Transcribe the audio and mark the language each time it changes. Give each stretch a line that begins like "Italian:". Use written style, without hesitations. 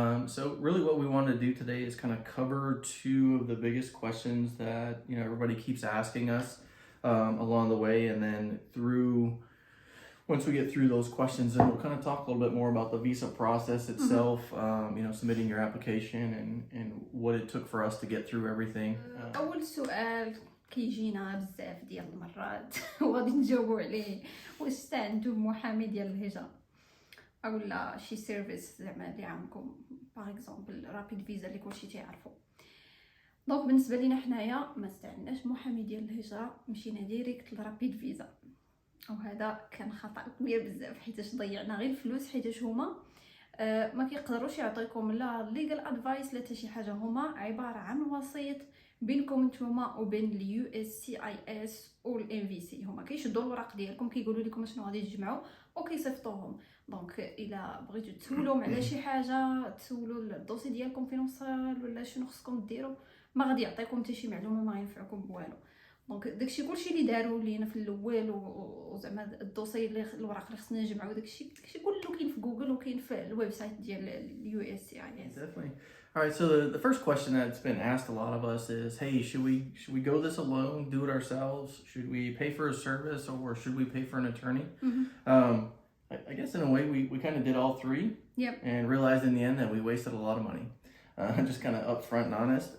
English: So really what we want to do today is kind of cover two of the biggest questions that, everybody keeps asking us along the way, and then once we get through those questions, then we'll kind of talk a little bit more about the visa process itself, submitting your application and what it took for us to get through everything.
Arabic: اول سؤال كيجينا بزاف ديال المرات وغادي نجاوبوا عليه، واش عندكم محامي ديال الهجره اولا شي سيرفيس زعما اللي عندكم، باغ اكزومبل رابيد فيزا اللي كلشي تيعرفوا. دونك بالنسبه لينا حنايا ما استعناش محامي ديال الهجره، مشينا ديريكت لرابيد فيزا، وهذا كان خطا كبير بزاف حيتاش ضيعنا غير الفلوس، حيتاش هما ما كيقدروش يعطيكم لا ليغال ادفايس لا حتى شي حاجه. هما عباره عن وسيط بينكم نتوما وبين اليو اس سي اي اس والان في سي. هما كيشدوا الوراق ديالكم، كيقولوا لكم شنو غادي تجمعوا وكيصيفطوهم. دونك الا بغيتو تسولوهم على شي حاجه، تسولوا الدوسي ديالكم فين وصل ولا شنو خصكم ديروا، ما غادي يعطيكم حتى شي معلومه، ما غينفعكم بوالو. دونك داكشي كلشي اللي داروا لينا في الاول، وزعما الدوسي اللي الوراق اللي خصنا نجمعوا، داكشي كله كاين في جوجل وكاين في الويب سايت ديال اليو اس سي اي اس.
English: Definitely. All right, so the first question that's been asked a lot of us is, hey, should we go this alone, do it ourselves? Should we pay for a service, or should we pay for an attorney? I guess in a way we kind of did all three. Yep. And realized in the end that we wasted a lot of money. Just kind of upfront and honest.